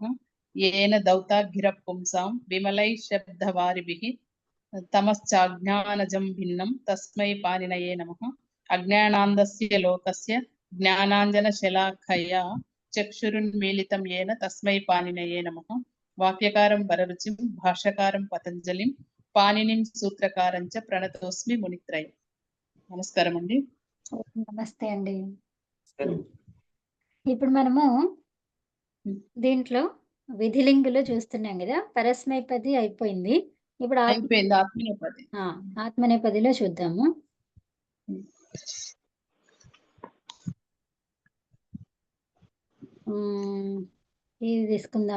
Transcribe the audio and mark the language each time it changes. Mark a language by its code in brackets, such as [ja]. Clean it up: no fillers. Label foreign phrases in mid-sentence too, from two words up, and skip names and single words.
[sa] येन दौताद्भिरः पुंसां विमलैः शब्दवारिभिः तमश्चाज्ञानजं भिन्नं तस्मै पाणिनये नमः। अज्ञानान्दस्य लोकस्य ज्ञानाञ्जनशलाखया चक्षुरुन्मीलितं येन तस्मै पाणिनये नमः। वाक्यकारं वररुचिं भाष्यकारं पतञ्जलिं पाणिनिं सूत्रकारं च प्रणतोऽस्मि मुनित्रयम्। [te] నమస్కారం అండి. నమస్తే అండి. ఇప్పుడు మనము దీంట్లో విధిలింగులో చూస్తున్నాం కదా. పరస్మైపది అయిపోయింది. ఇప్పుడు అయిపోయింది ఆత్మనేపది. ఆత్మనేపదిలో చూద్దాము. ఇది తీసుకుందాం.